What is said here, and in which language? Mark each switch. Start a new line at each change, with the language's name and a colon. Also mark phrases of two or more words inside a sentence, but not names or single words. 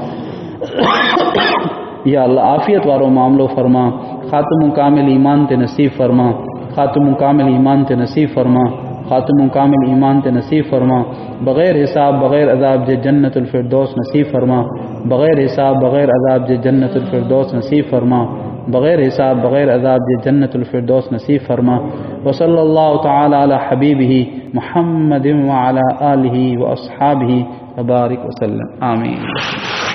Sindhi: या अल्लाह आफ़ियत वारो मामिलो फरमा, ख़ात्मो कामिल ईमान ते नसीब फरमा, ख़ात्मो कामिल ईमान ते नसीब फरमा, ख़ात्मो कामिल ईमान ते नसीब फरमा। बग़ैर हिसाब बग़ैर अज़ाब जे जन्नतुल फ़िरदौस नसीब फरमा, बग़ैर हिसाब बग़ैर अज़ाब जे जन्नतुल फ़िरदौस नसीब फरमा, बग़ैर हिसाब बग़ैर अज़ाब जे जन्नतुल फ़िरदौस नसीब फरमा।
Arabic: و صلى الله تعالى على حبيبه محمد و على آله و أصحابه و بارك و سلم. आमीन।